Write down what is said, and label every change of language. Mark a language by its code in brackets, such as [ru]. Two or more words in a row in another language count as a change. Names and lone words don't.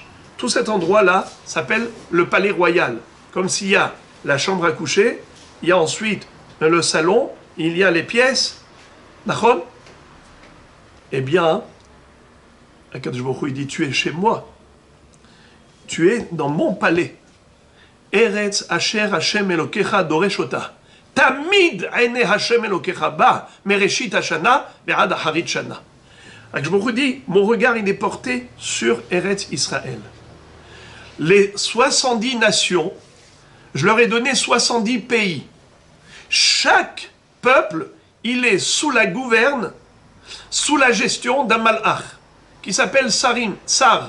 [fr] Tout cet endroit-là s'appelle le palais royal. Comme s'il y a la chambre à coucher, il y a ensuite le salon, il y a les pièces. Nachon? Eh bien, [he] הקדוש ברוך הוא, [fr] il dit, tu es chez moi. Tu es dans mon palais. [he] ארץ אשר ה' אלוקיך דורש אותה. תמיד עיני ה' אלוקיך בה מראשית השנה ועד אחרית שנה. [fr] Je me redis, mon regard il est porté sur Eretz Israël. Les 70 nations, je leur ai donné 70 pays. Chaque peuple, il est sous la gouverne, sous la gestion d'un malach, qui s'appelle [he] שרים, שר.